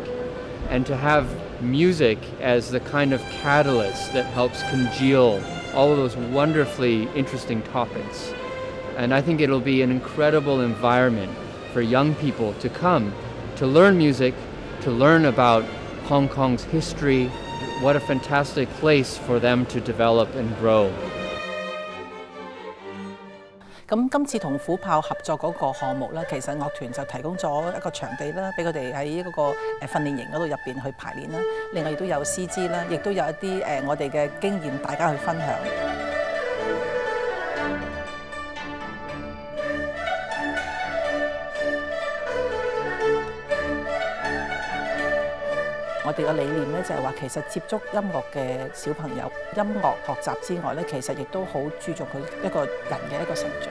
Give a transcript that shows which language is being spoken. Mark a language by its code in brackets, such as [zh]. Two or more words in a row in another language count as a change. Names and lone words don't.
[en] And to have music as the kind of catalyst that helps congeal all of those wonderfully interesting topics. And I think it'll be an incredible environment for young people to come to learn music, to learn about Hong Kong's history. What a fantastic place for them to develop and grow. [yue] 咁今次同虎豹合作嗰個項目咧，其實樂團就提供咗一個場地啦，俾佢哋喺嗰個訓練營嗰度入邊去排練啦。另外亦都有師資啦，亦都有一啲我哋嘅經驗大家去分享。我哋嘅理念咧就係話，其實接觸音樂嘅小朋友，音樂學習之外咧，其實亦都好注重佢一個人嘅一個成長。